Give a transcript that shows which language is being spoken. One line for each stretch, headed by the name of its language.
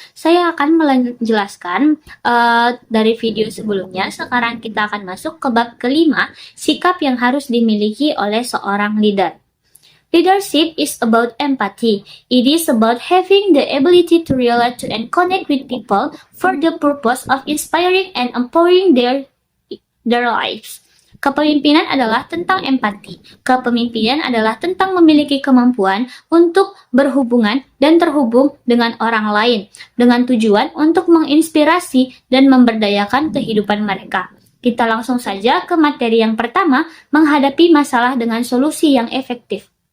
Indonesian: Saya akan menjelaskan dari video sebelumnya. Sekarang kita akan masuk ke bab kelima, sikap yang harus dimiliki oleh seorang leader.
English: Leadership is about empathy. It is about having the ability to relate to and connect with people for the purpose of inspiring and empowering their lives.
Indonesian: Kepemimpinan adalah tentang empati. Kepemimpinan adalah tentang memiliki kemampuan untuk berhubungan dan terhubung dengan orang lain, dengan tujuan untuk menginspirasi dan memberdayakan kehidupan mereka. Kita langsung saja ke materi yang pertama, menghadapi masalah dengan solusi yang efektif.